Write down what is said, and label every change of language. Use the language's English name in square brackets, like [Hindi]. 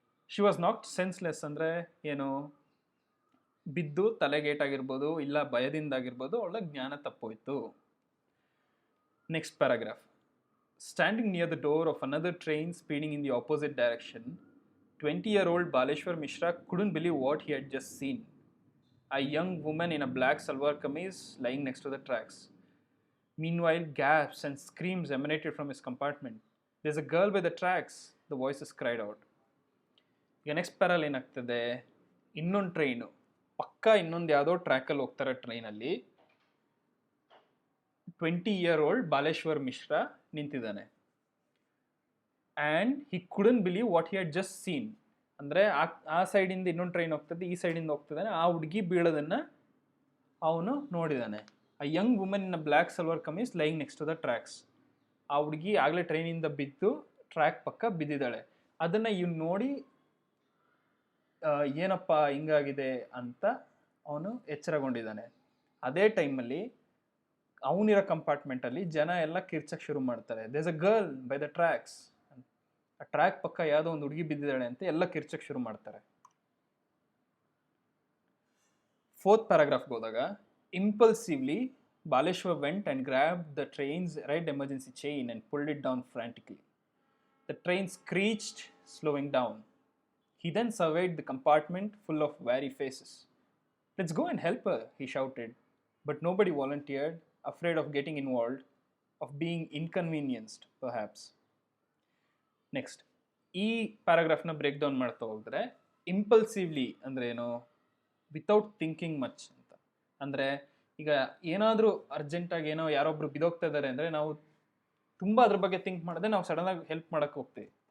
[English] she was not senseless, [Kannada] ಅಂದರೆ ಏನು, ಬಿದ್ದು ತಲೆಗೇಟಾಗಿರ್ಬೋದು, ಇಲ್ಲ ಭಯದಿಂದಾಗಿರ್ಬೋದು, ಅವಳ ಜ್ಞಾನ ತಪ್ಪೋಯ್ತು. [English] Next paragraph. Standing near the door of another train speeding in the opposite direction, 20-year-old Baleshwar Mishra couldn't believe what he had just seen. A young woman in a black salwar kameez lying next to the tracks. Meanwhile, gasps and screams emanated from his compartment. There's a girl by the tracks, the voices cried out. [Kannada] ಈಗ next ಪ್ಯಾರಲ್ಲಿ ಏನಾಗ್ತದೆ, ಇನ್ನೊಂದು train ಪಕ್ಕ ಇನ್ನೊಂದು ಯಾವುದೋ ಟ್ರ್ಯಾಕಲ್ಲಿ ಹೋಗ್ತಾರೆ. ಟ್ರೈನಲ್ಲಿ 20-year-old Baleshwar Mishra ನಿಂತಿದ್ದಾನೆ. [English] And he couldn't believe what he had just seen. [Kannada] ಅಂದರೆ ಆ ಸೈಡಿಂದ ಇನ್ನೊಂದು ಟ್ರೈನ್ ಹೋಗ್ತದೆ, ಈ ಸೈಡಿಂದ ಹೋಗ್ತಿದ್ದಾನೆ, ಆ ಹುಡುಗಿ ಬೀಳೋದನ್ನು ಅವನು ನೋಡಿದ್ದಾನೆ. [English] A young woman in a black salwar kameez lying next to the tracks. [Kannada] ಆ ಹುಡುಗಿ ಆಗಲೇ ಟ್ರೈನಿಂದ ಬಿದ್ದು ಟ್ರ್ಯಾಕ್ ಪಕ್ಕ ಬಿದ್ದಿದ್ದಾಳೆ. ಅದನ್ನು ಇವ್ನು ನೋಡಿ ಏನಪ್ಪ ಹಿಂಗಾಗಿದೆ ಅಂತ ಅವನು ಎಚ್ಚರಗೊಂಡಿದ್ದಾನೆ. ಅದೇ ಟೈಮಲ್ಲಿ ಅವನಿರೋ ಕಂಪಾರ್ಟ್ಮೆಂಟಲ್ಲಿ ಜನ ಎಲ್ಲ ಕಿರ್ಚಕ್ಕೆ ಶುರು ಮಾಡ್ತಾರೆ. [English] There's a girl by the tracks. [Kannada] ಆ ಟ್ರ್ಯಾಕ್ ಪಕ್ಕ ಯಾವುದೋ ಒಂದು ಹುಡುಗಿ ಬಿದ್ದಿದ್ದಾಳೆ ಅಂತ ಎಲ್ಲ ಕಿರ್ಚಕ್ಕೆ ಶುರು ಮಾಡ್ತಾರೆ. [English] 4th [Kannada] ಪ್ಯಾರಾಗ್ರಾಫ್ಗೆ ಹೋದಾಗ, [English] impulsively Baleshwar went and grabbed the train's red emergency chain and pulled it down frantically. The train screeched, slowing down. He then surveyed the compartment full of wary faces. "Let's go and help her," he shouted, but nobody volunteered, afraid of getting involved, of being inconvenienced, perhaps. [Kannada] Next ಈ ಪ್ಯಾರಾಗ್ರಾಫ್ನ break down ಮಾಡ್ತಾ ಹೋದರೆ, ಇಂಪಲ್ಸಿವ್ಲಿ ಅಂದರೆ ಏನು, [English] without thinking much [Kannada] ಅಂತ. ಅಂದರೆ ಈಗ ಏನಾದರೂ ಅರ್ಜೆಂಟಾಗಿ ಏನೋ ಯಾರೊಬ್ಬರು ಬಿದೋಗ್ತಾ ಇದ್ದಾರೆ ಅಂದರೆ ನಾವು ತುಂಬ ಅದ್ರ ಬಗ್ಗೆ ಥಿಂಕ್ ಮಾಡಿದ್ರೆ ನಾವು ಸಡನ್ನಾಗಿ ಹೆಲ್ಪ್ ಮಾಡೋಕ್ಕೆ ಹೋಗ್ತೀವಿ.